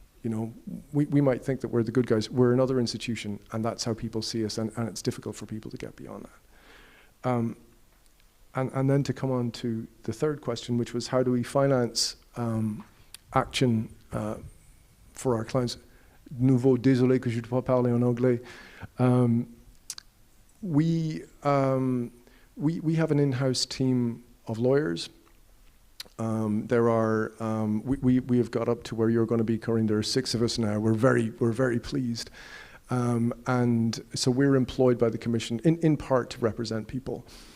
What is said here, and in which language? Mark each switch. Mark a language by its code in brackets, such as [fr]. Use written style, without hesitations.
[en] You know, we might think that we're the good guys. We're another institution, and that's how people see us, and it's difficult for people to get beyond that. And then to come on to the third question, which was how do we finance action for our clients? [fr] Nouveau, désolé que je ne peux pas parler en anglais. [en] We have an in-house team of lawyers. There are we have got up to where you're going to be, Corinne. There are 6 of us now. We're very pleased, and so we're employed by the Commission in part to represent people.